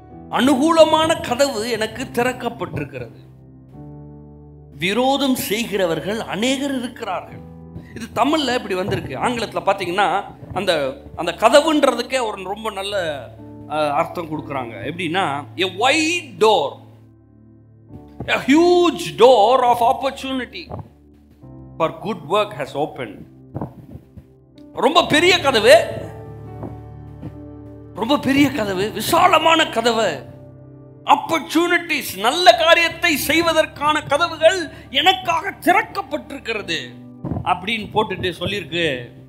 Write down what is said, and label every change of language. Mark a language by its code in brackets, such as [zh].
[ta] அனுகூலமான கதவு எனக்கு திறக்கப்பட்டிருக்கிறது. விரோதம் செய்கிறவர்கள் அநேகர் இருக்கிறார்கள். இது தமிழ்ல இப்படி வந்திருக்கு. ஆங்கிலத்தில் பார்த்தீங்கன்னா அந்த அந்த கதவுன்றதுக்கே ஒரு ரொம்ப நல்ல அர்த்தம் கொடுக்குறாங்க. எப்படின்னா, [en] a wide door, a huge door of opportunity for good work has opened. [ta] ரொம்ப பெரிய கதவு, ரொம்ப பெரிய கதவு, விசாலமான கதவு, ஆப்பர்ச்சுனிட்டிஸ், நல்ல காரியத்தை செய்வதற்கான கதவுகள் எனக்காக திறக்கப்பட்டிருக்கிறது அப்படின்னு போட்டுட்டு சொல்லியிருக்கு.